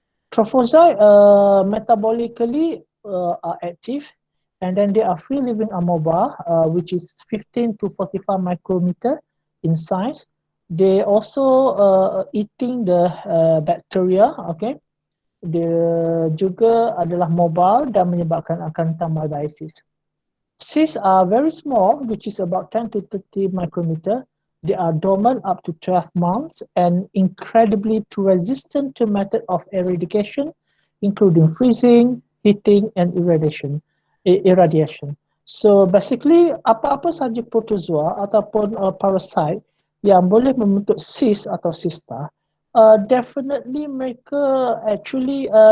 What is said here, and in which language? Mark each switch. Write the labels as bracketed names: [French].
[English] Trophozoite metabolically are active, and then they are free living amoeba, which is 15 to 45 micrometer in size. They also eating the bacteria. [Indonesian] Okay, dia juga adalah mobile dan menyebabkan Acanthamoebiasis. [English] Cysts are very small, which is about 10 to 30 micrometer. They are dormant up to 12 months and incredibly resistant to method of eradication, including freezing, heating, and irradiation. So basically, [Indonesian] apa-apa saja protozoa ataupun parasite yang boleh membentuk cyst atau cysta, definitely mereka actually